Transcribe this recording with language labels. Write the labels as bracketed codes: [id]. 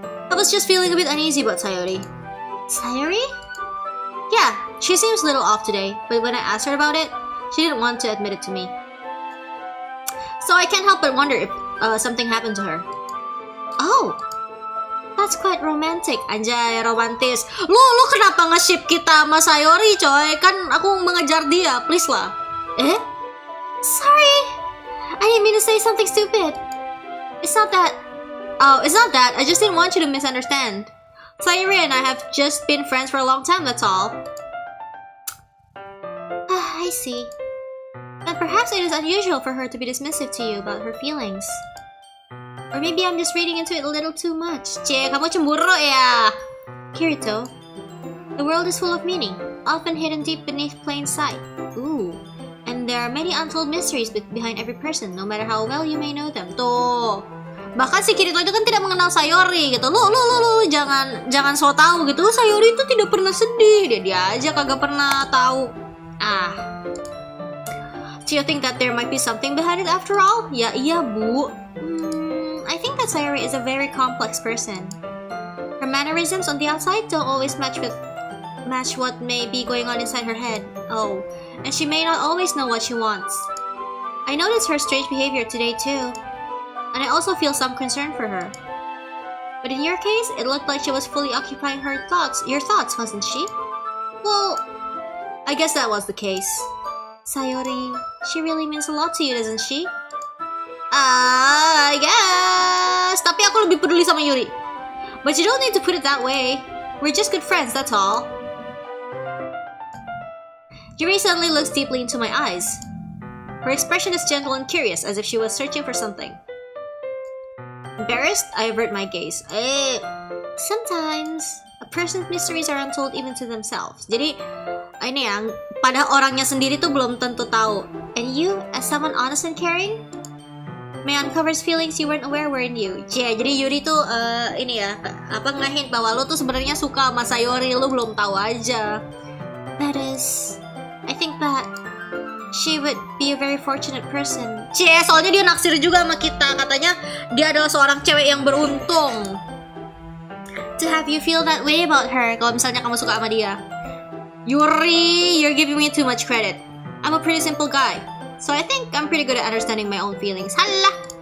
[en] I was just feeling a bit uneasy about Sayori. Sayori? Yeah, she seems a little off today, but when I asked her about it, she didn't want to admit it to me. So I can't help but wonder if something happened to her. Oh, that's quite romantic. [id] Anjay, romantis. Lu kenapa nge-ship kita sama Sayori, coy? Kan aku mengejar dia, please lah. Eh? [en] Sorry, I didn't mean to say something stupid. It's not that. Oh, it's not that. I just didn't want you to misunderstand. Sayori and I have just been friends for a long time, that's all. I see. But perhaps it is unusual for her to be dismissive to you about her feelings. Or maybe I'm just reading into it a little too much. [id] Cie, kamu cemburu ya? [en] Kirito, the world is full of meaning, often hidden deep beneath plain sight. Ooh. And there are many untold mysteries behind every person, no matter how well you may know them. [id] Tuh. Bahkan si Kirito itu kan tidak mengenal Sayori gitu. Lu jangan so tahu gitu. Sayori itu tidak pernah sedih. Dia aja kagak pernah tahu. [en] Do you think that there might be something behind it after all? [id] Ya iya, Bu. [en] I think that Sayori is a very complex person. Her mannerisms on the outside don't always match what may be going on inside her head. Oh, and she may not always know what she wants. I noticed her strange behavior today too, and I also feel some concern for her. But in your case, it looked like she was fully occupying your thoughts, wasn't she? Well, I guess that was the case. Sayori, she really means a lot to you, doesn't she? I guess. [id] Tapi aku lebih peduli sama Yuri. [en] But you don't need to put it that way. We're just good friends, that's all. Yuri suddenly looks deeply into my eyes. Her expression is gentle and curious, as if she was searching for something. Embarrassed, I avert my gaze. Sometimes, a person's mysteries are untold even to themselves. [id] Jadi, ini yang pada orangnya sendiri tuh belum tentu tahu. [en] And you, as someone honest and caring, may uncovers feelings you weren't aware were in you. [id] Yeah, jadi Yuri tuh ini ya, nge-hint bahwa lo tuh sebenarnya suka sama Sayori, lo belum tahu aja. [en] That is, I think that she would be a very fortunate person. [id] Soalnya dia naksir juga sama kita. Katanya dia adalah seorang cewek yang beruntung. [en] To have you feel that way about her, [id] kalau misalnya kamu suka sama dia. [en] Yuri, you're giving me too much credit. I'm a pretty simple guy, so I think I'm pretty good at understanding my own feelings. Hala!